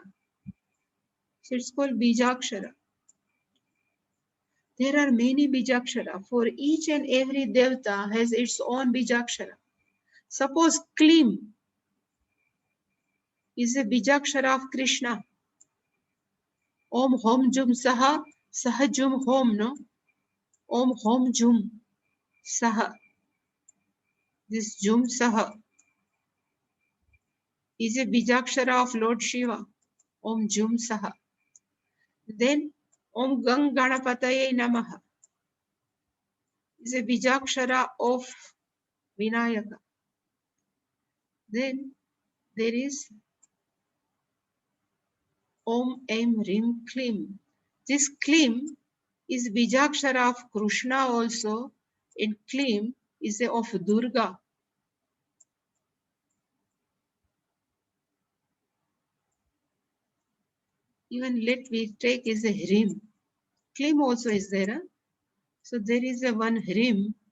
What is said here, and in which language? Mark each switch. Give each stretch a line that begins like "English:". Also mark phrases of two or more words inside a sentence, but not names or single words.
English: So it's called Bijakshara. There are many Bijakshara. For each and every Devta has its own Bijakshara. Suppose Klim is a Bijakshara of Krishna.
Sanskrit: Om Hom Jum Saha, Saha Jum Hom, no? Om Hom Jum Saha.
English: This
Sanskrit: Jum Saha
English: is a Bijakshara of Lord Shiva.
Sanskrit: Om Jum Saha.
English: Then
Sanskrit: Om Gang Ganapataye Namaha
English: is a Bijakshara of Vinayaka. Then there is
Sanskrit: Om Em Rim Klim.
English: This Klim is Bijakshara of Krishna also, and Klim is of Durga. Even let we take is a Hrim. Klim also is there. Huh? So there is a one Hrim.